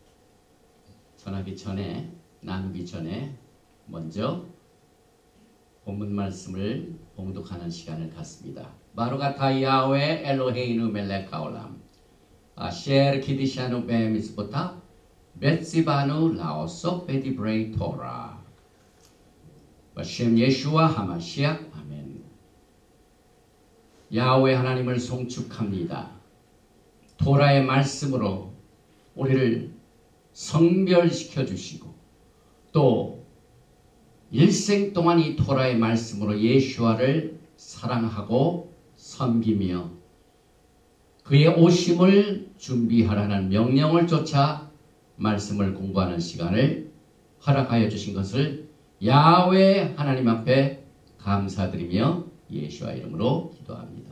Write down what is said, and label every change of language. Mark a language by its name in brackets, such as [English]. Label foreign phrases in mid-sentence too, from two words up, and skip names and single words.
[Korean] 전하기 전에 나누기 전에 먼저 본문 말씀을 봉독하는 시간을 갖습니다. [Hebrew] ברוך אתה יהוה אלוהינו מלך העולם אשר קידשנו במצוותיו וציוונו לעסוק בדברי תורה בשם ישוע המשיח אמן. [Korean] 야훼 하나님을 송축합니다. 토라의 말씀으로 우리를 성별시켜 주시고 또 일생 동안 이 토라의 말씀으로 예수와를 사랑하고 섬기며 그의 오심을 준비하라는 명령을 쫓아 말씀을 공부하는 시간을 허락하여 주신 것을 야훼 하나님 앞에 감사드리며 예수와 이름으로 기도합니다.